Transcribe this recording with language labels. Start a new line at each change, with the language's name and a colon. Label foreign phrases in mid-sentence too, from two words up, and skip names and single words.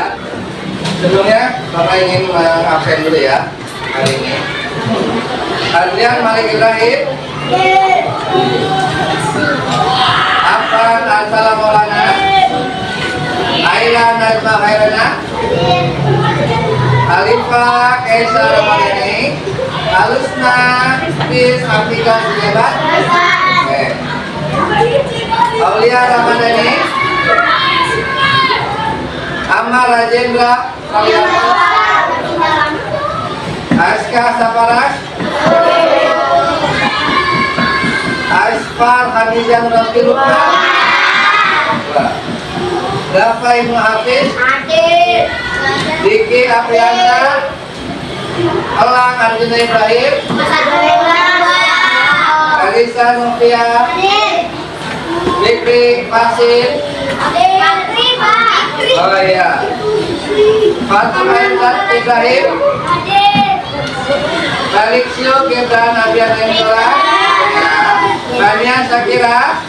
Indonesian: Sebelumnya Bapak ingin mengabsen dulu ya hari ini. Adrian Malik Ibrahim, Afan Ansala Maulana, Aila Najma Hairana, Alifah Kaisa Ramadhani, Alusna Fis Afrika Sujebat, Aulia Ramadhani, Ammar Rajendra Kaliana, Aska Saparas, Asfar Hamizah Rasulullah, Dafa Ibnu Hafiz, Diki Aprianta, Elang Arjuna Ibrahim, Alisa Nufia, Fikri Fasil, oh iya, Fatimah Intan Ibrahim, Alexio Gibran Abian Endola, Bania Sakira,